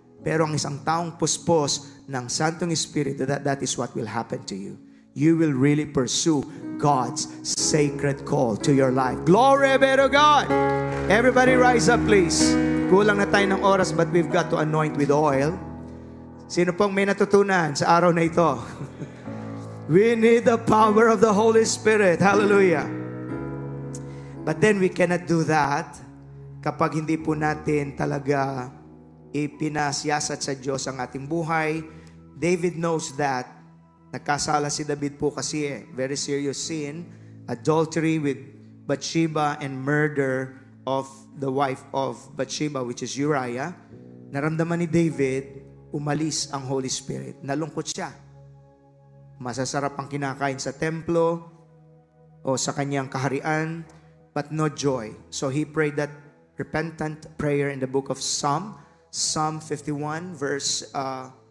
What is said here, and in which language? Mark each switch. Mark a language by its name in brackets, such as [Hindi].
[Filipino] Pero ang isang taong puspos ng Santong Espiritu, [English] that is what will happen to you. You will really pursue God's sacred call to your life. Glory be to God! Everybody rise up, please. [Filipino] Kulang na tayo ng oras, [English] but we've got to anoint with oil. [Filipino] Sino pong may natutunan sa araw na ito? [English] We need the power of the Holy Spirit. Hallelujah. But then we cannot do that [Filipino] kapag hindi po natin talaga ipinasiyasat sa Diyos ang ating buhay. [English] David knows that. [Filipino] Nagkasala si David po kasi [English] very serious sin, adultery with Bathsheba and murder of the wife of Bathsheba, which is Uriah. [Filipino] Naramdaman ni David, umalis ang Holy Spirit. Nalungkot siya. Masasarap ang kinakain sa templo o sa kanyang kaharian, [English] but no joy. So he prayed that repentant prayer in the book of Psalm 51, verse 10.